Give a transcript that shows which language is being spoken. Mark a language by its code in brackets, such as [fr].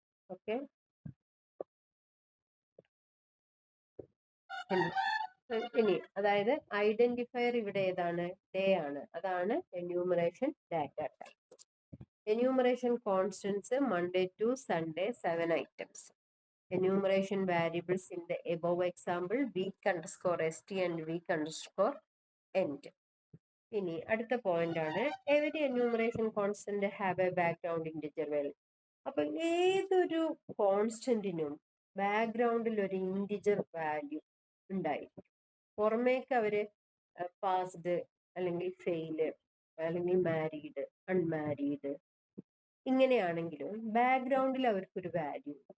[ml] Okay, ഇനി അതായത് identifier ഇവിടെ ഏതാണ്? ഡേ ആണ്. അതാണ് enumeration data type. Enumeration constants Monday to Sunday 7 items. [en] Enumeration variables in the above example week underscore st and week underscore end. [ml] ഇനി അടുത്ത point ആണ്, [en] Every enumeration constant have a background integer value. [ml] അപ്പൊ ഏതൊരു കോൺസ്റ്റന്റിനും ബാക്ക്ഗ്രൗണ്ടിൽ ഒരു integer value ഉണ്ടായിരിക്കും. പുറമേക്ക് അവര് പാസ്ഡ് അല്ലെങ്കിൽ ഫെയില് അല്ലെങ്കിൽ മാരീഡ് അൺമാരീഡ് ഇങ്ങനെയാണെങ്കിലും ബാക്ക്ഗ്രൗണ്ടിൽ അവർക്കൊരു വാല്യൂ.